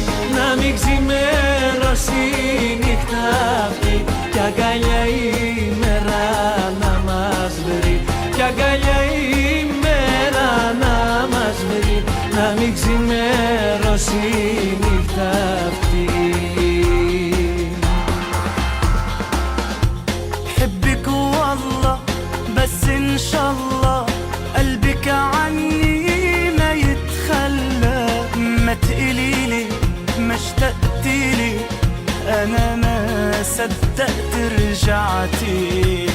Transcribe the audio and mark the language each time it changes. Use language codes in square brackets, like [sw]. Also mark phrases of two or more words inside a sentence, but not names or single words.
[el] Να μην ξημερώσει η νύχτα αυτή. Κι αγκαλιά η μέρα να μας βρει. Κι αγκαλιά η μέρα να μας βρει. Να μην ξημερώσει η νύχτα αυτή. [ar] حبك والله بس إن شاء الله قلبك عني ما يتخلى. ما تقليلي ما اشتقتيلي أنا ما صدقت رجعتيلي.